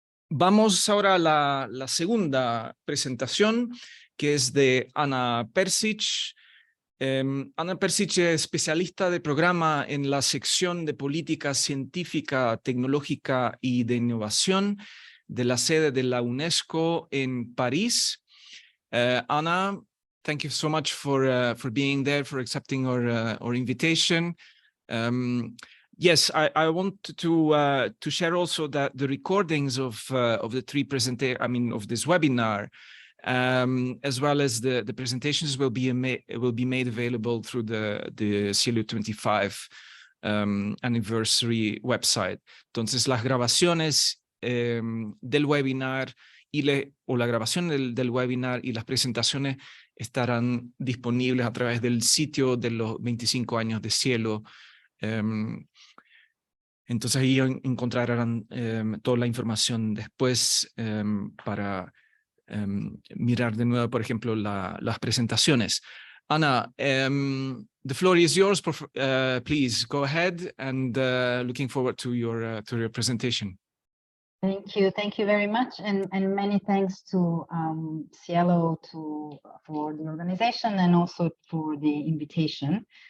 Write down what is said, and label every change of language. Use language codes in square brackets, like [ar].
[es] Vamos ahora a la segunda presentación, que es de Ana Peršić. Ana Peršić es especialista de programa en la sección de política científica, tecnológica y de innovación de la sede de la UNESCO en París. [en] Anna, thank you so much for being there, for accepting our invitation. Yes, I want to share also that the recordings of the three of this webinar, as well as the presentations will be made available through the SciELO 25 anniversary website. [es] Entonces, las grabaciones del webinar o la grabación del webinar y las presentaciones estarán disponibles a través del sitio de los 25 años de SciELO. Entonces ahí encontrarán toda la información después para mirar de nuevo, por ejemplo, las presentaciones. [en] Ana, the floor is yours. Please go ahead, and looking forward to your presentation. Thank you very much, and many thanks to SciELO for the organization and also for the invitation.